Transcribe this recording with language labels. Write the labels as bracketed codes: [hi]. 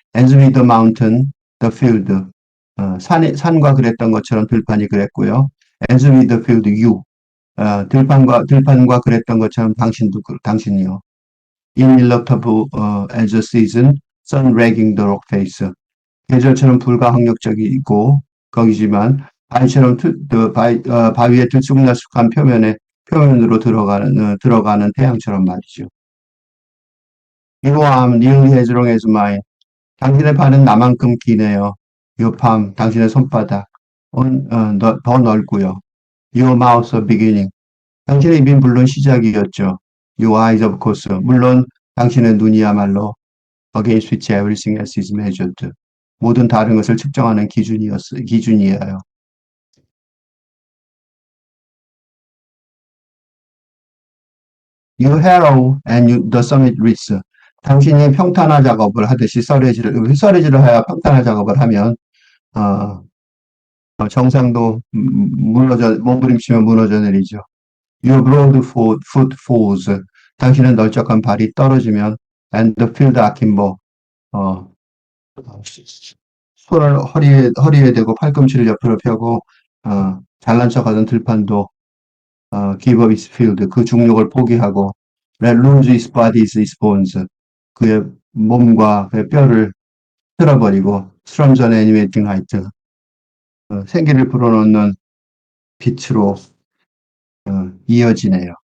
[en] As with the mountain, the field. [ko] 산과 그랬던 것처럼 들판이 그랬고요. [en] As with the field, you. [ko] 들판과 그랬던 것처럼 당신이요. [en] Ineluctable as a season, sun ragging the rock face. [ko] 계절처럼 불가항력적이고 거기지만 바위처럼 바위의 들쑥날쑥한 표면으로 들어가는 태양처럼 말이죠. [en] Your arm nearly as long as mine. [ko] 당신의 팔은 나만큼 기네요. [en] Your palm, [ko] 당신의 손바닥. 더 넓고요. [en] Your mouth a beginning. [ko] 당신의 입이 물론 시작이었죠. [en] Your eyes of course. [ko] 물론 당신의 눈이야말로 [en] against which everything else is measured. [ko] 모든 다른 것을 측정하는 기준이에요. [en] You harrow and the summit reach. [ko] 당신이 평탄화 작업을 하듯이 썰해지를 하여 평탄화 작업을 하면 어, 정상도 몸부림치면 무너져 내리죠. [en] Your broad foot falls. [ko] 당신의 널쩍한 발이 떨어지면 [en] and the field akimbo. [ko] 어, 손을 허리에 대고 팔꿈치를 옆으로 펴고 잘난 척하던 들판도 [en] give up his field. [ko] 그 중력을 포기하고 [en] let lose his body, his bones. [ko] 그의 몸과 그의 뼈를 쓸어버리고 [en] Storms on animating light. [ko] 생기를 불어넣는 빛으로 이어지네요.